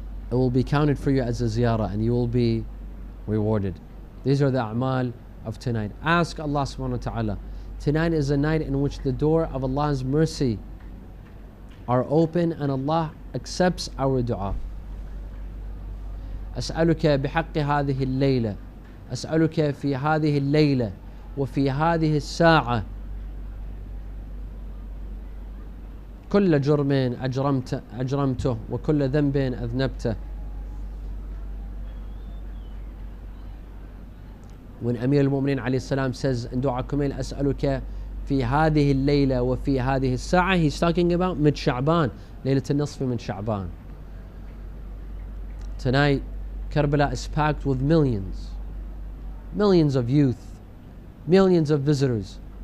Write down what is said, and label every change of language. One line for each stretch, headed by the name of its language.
English: It will be counted for you as a ziyara and you will be rewarded. These are the a'mal of tonight. Ask Allah subhanahu wa ta'ala. Tonight is a night in which the door of Allah's mercy are open and Allah accepts our dua.
Arabic: أسألك بحق هذه الليلة، أسألك في هذه الليلة وفي هذه الساعة كل جرم أجرمته وكل ذنب أذنبته.
English: When Amir al-Mu'mineen alayhi salam says in Dua Kumail,
Arabic: أسألك في هذه الليلة وفي هذه الساعة,
English: he's talking about mid Sha'ban,
Arabic: ليلة النصف من
English: Sha'ban. Tonight, Karbala is packed with millions of youth, millions of visitors.